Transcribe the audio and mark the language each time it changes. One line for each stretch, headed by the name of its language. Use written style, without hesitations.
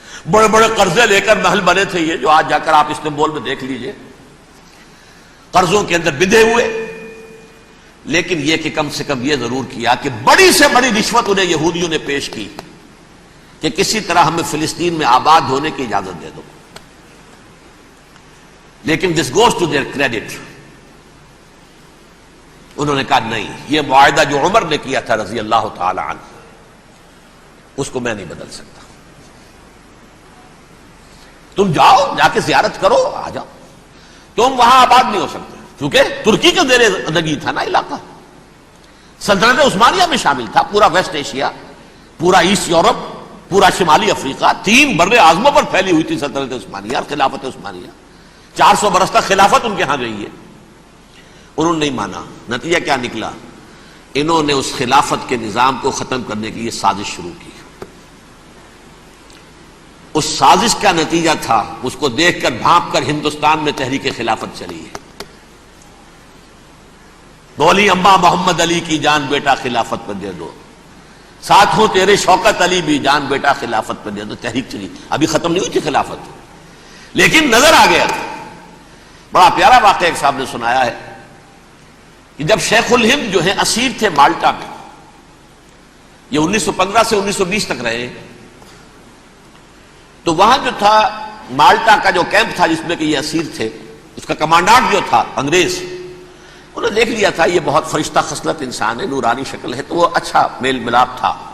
Urdu: بڑے بڑے قرضے لے کر محل بنے تھے یہ، جو آج جا کر آپ استنبول میں دیکھ لیجئے، قرضوں کے اندر بندھے ہوئے. لیکن یہ کہ کم سے کم یہ ضرور کیا کہ بڑی سے بڑی رشوت انہیں یہودیوں نے پیش کی کہ کسی طرح ہمیں فلسطین میں آباد ہونے کی اجازت دے دو. لیکن
English: This goes to their credit.
Urdu: انہوں نے کہا نہیں، یہ معاہدہ جو عمر نے کیا تھا رضی اللہ تعالی عنہ، اس کو میں نہیں بدل سکتا. تم جاؤ، جا کے زیارت کرو، آ جاؤ، تم وہاں آباد نہیں ہو سکتے، کیونکہ ترکی کے زیر زندگی تھا نا علاقہ. سلطنت عثمانیہ میں شامل تھا پورا ویسٹ ایشیا، پورا ایسٹ یورپ، پورا شمالی افریقہ. 3 بر اعظموں پر پھیلی ہوئی تھی سلطنت عثمانیہ، خلافت عثمانیہ. 400 برس تک خلافت ان کے ہاں گئی ہے. انہوں نے نہیں مانا. نتیجہ کیا نکلا؟ انہوں نے اس خلافت کے نظام کو ختم کرنے کی یہ سازش شروع کی. اس سازش کا نتیجہ تھا، اس کو دیکھ کر بھانپ کر ہندوستان میں تحریک خلافت چلی ہے. بولی اماں محمد علی کی جان بیٹا خلافت پر دے دو، ساتھ ہوں تیرے شوکت علی بھی جان بیٹا خلافت پر دے دو. تحریک چلی، ابھی ختم نہیں ہوئی تھی خلافت، لیکن نظر آ گیا تھا. بڑا پیارا واقعہ ایک صاحب نے سنایا ہے کہ جب شیخ الہند جو ہیں اسیر تھے مالٹا میں، یہ 1915 سے 1920 تک رہے، تو وہاں جو تھا مالٹا کا جو کیمپ تھا جس میں کہ یہ اسیر تھے، اس کا کمانڈانٹ جو تھا انگریز، انہوں نے دیکھ لیا تھا یہ بہت فرشتہ خصلت انسان ہے، نورانی شکل ہے، تو وہ اچھا میل ملاپ تھا.